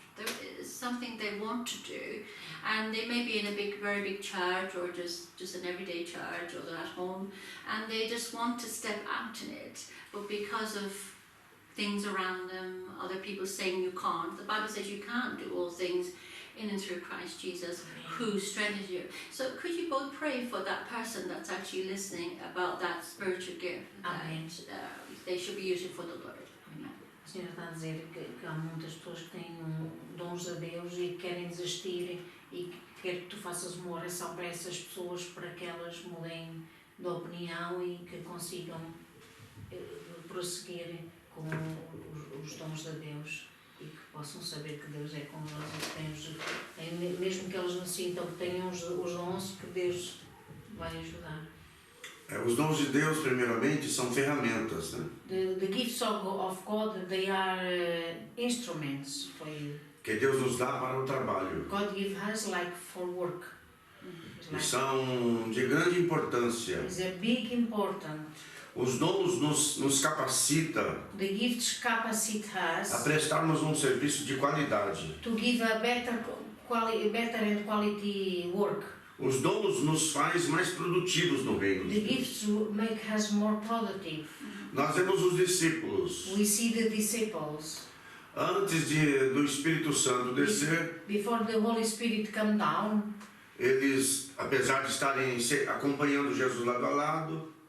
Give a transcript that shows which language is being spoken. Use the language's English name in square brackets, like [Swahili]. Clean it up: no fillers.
[English] There is something they want to do, and they may be in a very big church, or just an everyday church, or they're at home, and they just want to step out in it, but because of things around them, other people saying you can't. The Bible says you can't do all things in and through Christ Jesus, who strengthens you. So could you both pray for that person that's actually listening about that spiritual gift Amen. that they should be using for the Lord? Amen. [Portuguese] O Senhor está a dizer que há muitas pessoas que têm dons a Deus e que querem desistir e que quer que tu faças uma oração para essas pessoas para que elas mudem de opinião e que consigam prosseguir com os dons de Deus e que possam saber que Deus é com eles e que tem, mesmo que eles não sintam que tenham os dons, que Deus vai ajudar. Os dons de Deus, primeiramente, são ferramentas, né? [English] The gifts of God, they are instruments for you. [Portuguese] Que Deus nos dá para o trabalho. [English] God gives us like for work. [Portuguese] E são de grande importância. [English] It's a big important. [Portuguese] Os dons nos capacita [English] The gifts capacitate us [Portuguese] a prestarmos um serviço de qualidade. [English] to give a better and quality work. [Portuguese] Os dons nos faz mais produtivos no reino [English] The [Portuguese] de Deus. [English] gifts make us more productive. [Portuguese] Nós vemos os discípulos, [English] We see the disciples [Portuguese] antes do Espírito Santo descer, [English] before the Holy Spirit come down. [Portuguese] eles, apesar de estarem acompanhando Jesus lado a lado,